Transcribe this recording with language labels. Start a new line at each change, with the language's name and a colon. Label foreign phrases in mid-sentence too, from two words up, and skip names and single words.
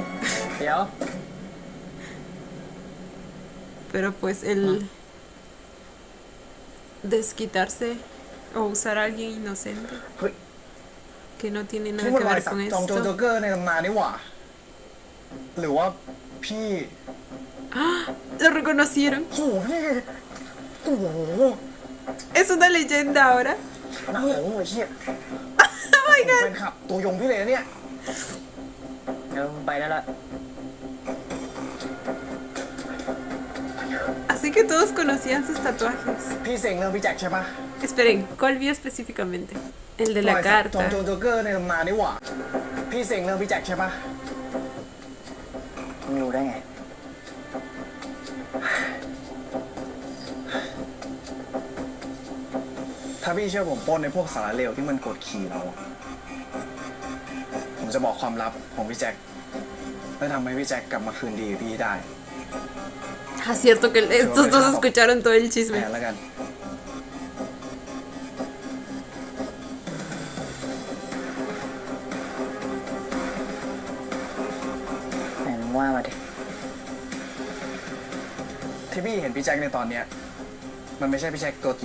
Thai: เดี๋ยว
Spanish: pero pues el desquitarse o usar a alguien inocente
Thai: เฮ้ย
Spanish: que no tiene
Thai: ที่
Spanish: nada
Thai: มัน
Spanish: que
Thai: รอย
Spanish: ver
Thai: สัก
Spanish: con
Thai: จอมโจรโจ๊ก
Spanish: esto.
Thai: เกอร์ในตำนานนี่หว่าหรือว่าพี่
Spanish: Lo reconocieron.
Thai: โอ้โหพี่โอ้โห
Spanish: Es una leyenda ahora.
Thai: น่าโอ้โหเชี่ย
English: Oh my
Thai: ผม
English: god.
Thai: เป็นขับตัวยงพี่เลยนะเนี่ย เดี๋ยวไปได้ละ
Spanish: Así que todos conocían sus tatuajes.
Thai: พี่เซ็งเรื่องพี่แจ็คใช่ปะ
Spanish: Esperen, ¿cuál vio específicamente? El de
Thai: ร
Spanish: la
Thai: อยสักจอม
Spanish: carta.
Thai: โจรโจ๊กเกอร์ในตำนานนี่หว่าพี่เซ็งเรื่องพี่แจ็คใช่ปะมึงรู้ได้ไง ถ้าพี่เชื่อผมปล้นในพวกสารเลวที่มันกดขี่เราอะผมจะบอกความลับของพี่แจ็คและทำให้พี่แจ็คกลับมาคืนดีกับพี่ได้
Spanish: Ah, cierto que estos dos escucharon todo el
Thai: แห
Spanish: chisme.
Thai: นแล้วกัน ไหนมึงว่ามาดิ ที่พี่เห็นพี่แจ็คในตอนเนี้ยมันไม่ใช่พี่แจ็คตัวจริง